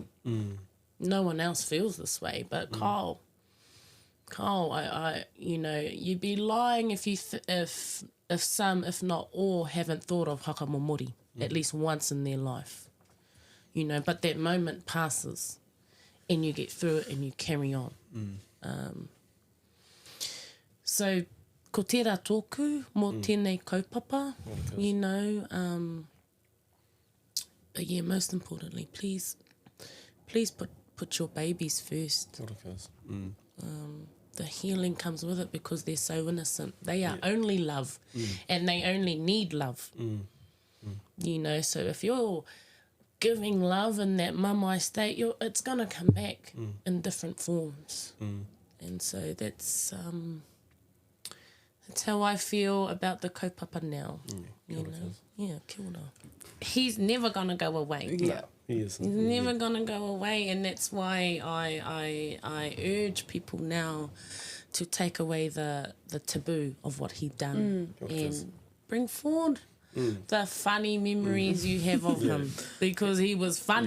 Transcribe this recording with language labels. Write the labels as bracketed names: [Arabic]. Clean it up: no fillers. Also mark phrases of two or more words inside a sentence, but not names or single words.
[English] No one else feels this way, but Kyle, I you know, you'd be lying if you if some, if not all, haven't thought of hakamomori at least once in their life, you know. But that moment passes, and you get through it and you carry on. So, [Māori] ko tērā tōku mō tēnei kaupapa, [English] you know. But yeah, most importantly, please put your babies first. The healing comes with it because they're so innocent. They are only love, and they only need love. You know, so if you're giving love in that mamae state, it's gonna come back in different forms. And so that's how I feel about the kaupapa now. You know, yeah, [Māori] kia ora. [English] He's never gonna go away. Yeah, he is. He's never gonna go away, and that's why I urge people now to take away the taboo of what he done and bring forward the funny memories you have of him, because he was funny.